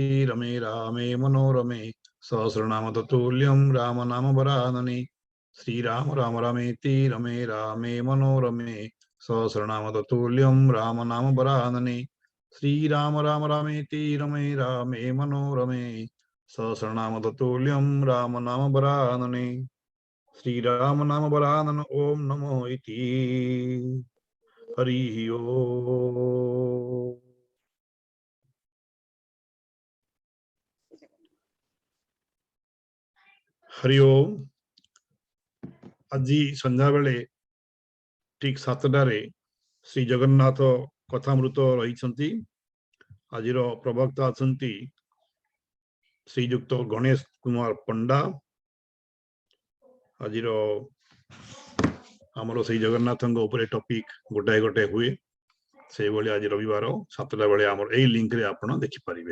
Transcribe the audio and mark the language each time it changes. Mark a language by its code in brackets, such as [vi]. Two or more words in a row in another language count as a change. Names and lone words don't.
[sa] रमे रामे मनोरमे सहस्रनाम तत्तुल्यं राम नाम वरानने श्रीराम राम रामेति रमे रामे मनोरमे सहस्रनाम तत्तुल्यं राम नाम वरानने श्रीराम राम रामेति रमे रामे मनोरमे सहस्रनाम तत्तुल्यं राम नाम वरानने श्री राम नाम बलानन ओम नमो इति हरि ओम। हरि ओम। [or] ଆଜି ସନ୍ଧ୍ୟା ବେଳେ ଠିକ 7টাରେ ଶ୍ରୀ ଜଗନ୍ନାଥ କଥାମୃତ ରହିଛନ୍ତି। ଆଜିର ପ୍ରବକ୍ତା ଅଛନ୍ତି ଶ୍ରୀଯୁକ୍ତ ଗଣେଶ କୁମାର ପଣ୍ଡା। ଆଜିର ଆମର ଶ୍ରୀ ଜଗନ୍ନାଥଙ୍କ ଉପରେ ଟପିକ ଗୋଟାଏ ଗୋଟାଏ ହୁଏ, ସେଇଭଳି ଆଜି ରବିବାର 7ଟା ବେଳେ ଆମର ଏଇ ଲିଙ୍କରେ ଆପଣ ଦେଖିପାରିବେ।